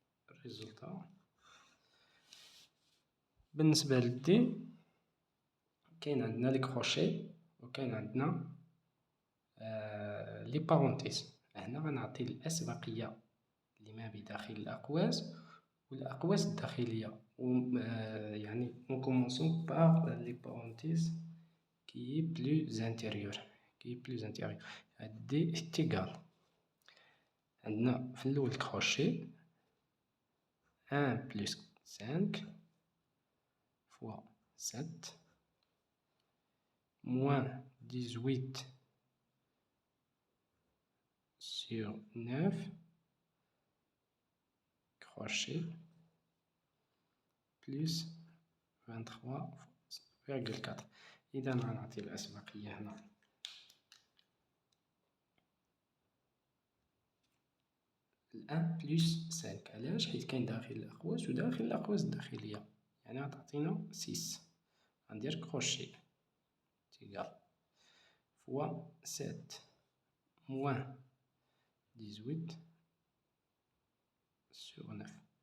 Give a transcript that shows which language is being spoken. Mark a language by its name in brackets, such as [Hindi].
[Arabic] الريزولتا بالنسبة لدي كاين عندنا لي كروشي وكاين عندنا لي بارونتيز. هنا غنعطي الأسبقية لما بداخل الأقواس والأقواس الداخلية. [French] يعني on commençons par les parenthèses qui est plus intérieur. D est égal [Arabic] عندنا في الأول كروشي [French] 1 plus 5 fois 7 moins 18 sur 9 crochet plus 23,4. [Arabic] إذا غنعطي الأسبقية هنا 1 بلس 5. علاش؟ حيت كاين داخل الأقواس وداخل الأقواس الداخلية، يعني غتعطينا 6. غندير كروشي تيغال فوا 7 موان 18 [French] sur 9.